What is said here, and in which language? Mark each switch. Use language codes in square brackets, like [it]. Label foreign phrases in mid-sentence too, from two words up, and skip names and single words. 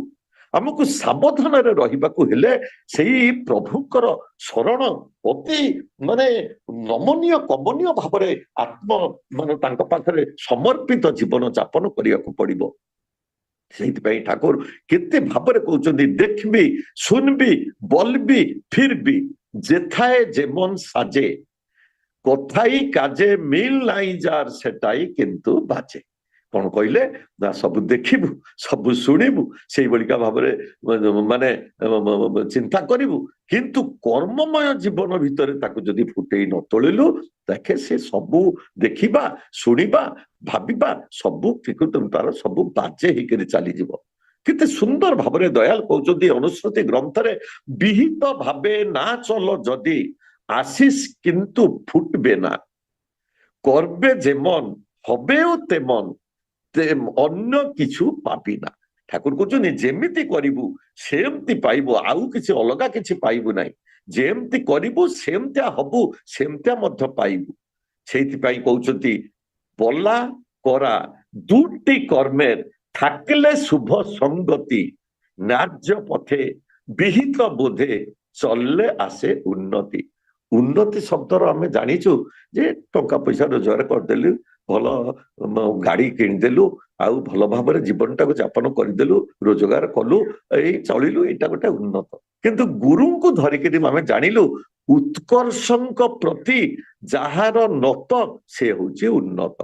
[or] ଆମକୁ ସାବଧାନରେ ରହିବାକୁ ହେଲେ ସେଇ ପ୍ରଭୁଙ୍କର ଶରଣ ଅତି ମାନେ ନମନୀୟ କମନୀୟ ଭାବରେ ଆତ୍ମ ମାନେ ତାଙ୍କ ପାଖରେ ସମର୍ପିତ ଜୀବନ ଯାପନ କରିବାକୁ ପଡିବ। ସେଇଥିପାଇଁ ଠାକୁର କେତେ ଭାବରେ କହୁଛନ୍ତି, ଦେଖିବି ଶୁଣିବି [bn] বলবি ফিরবি, যেথায় যেমন সাজে, কথাই কাজে মিল নাই যার সেটাই কিন্তু বাজে। [or] କଣ କହିଲେ ନା, ସବୁ ଦେଖିବୁ, ସବୁ ଶୁଣିବୁ, ସେଇଭଳିକା ଭାବରେ ମାନେ ଚିନ୍ତା କରିବୁ, କିନ୍ତୁ କର୍ମମୟ ଜୀବନ ଭିତରେ ତାକୁ ଯଦି ଫୁଟେଇ ନ ତୋଳିଲୁ, ଦେଖେ ସେ ସବୁ ଦେଖିବା, ଶୁଣିବା, ଭାବିବା ସବୁ ତାର ସବୁ ବାଜେ ହେଇକରି ଚାଲିଯିବ। କେତେ ସୁନ୍ଦର ଭାବରେ ଦୟାଲ କହୁଛନ୍ତି ଅନୁଶ୍ରୁତି ଗ୍ରନ୍ଥରେ, ବିହିତ ଭାବେ ନା ଚଲ ଯଦି, [bn] আশিস কিন্তু ফুটবে না, করবে যেমন হবেও তেমন, অন্য কিছু পাবি না। [or] ঠাকুর কହୁଛନ୍ତି ଯେମିତି କରିବୁ ସେମିତି ପାଇବୁ, ଆଉ କିଛି ଅଲଗା କିଛି ପାଇବୁ ନାହିଁ। ଯେମିତି କରିବୁ ସେମିତିଆ ହବୁ, ସେମିତିଆ ମଧ୍ୟ ପାଇବୁ। ସେଇଥିପାଇଁ କହୁଛନ୍ତି [bn] বলা করা দুটি কর্মের থাকলে শুভ সঙ্গতি, ন্যায্য পথে বিহিত বোধে চললে আসে উন্নতি। [or] ଉନ୍ନତି ଶବ୍ଦର ଆମେ ଜାଣିଛୁ ଯେ ଟଙ୍କା ପଇସା ରୋଜଗାର କରିଦେଲୁ, ଭଲ ଗାଡି କିଣିଦେଲୁ, ଆଉ ଭଲ ଭାବରେ ଜୀବନଟାକୁ ଯାପନ କରିଦେଲୁ, ରୋଜଗାର କଲୁ, ଏଇ ଚଳିଲୁ, ଏଇଟା ଗୋଟେ ଉନ୍ନତ। କିନ୍ତୁ ଗୁରୁଙ୍କୁ ଧରିକିରି ଆମେ ଜାଣିଲୁ ଉତ୍କର୍ଷଙ୍କ ପ୍ରତି ଯାହାର ନତ ସେ ହଉଛି ଉନ୍ନତ।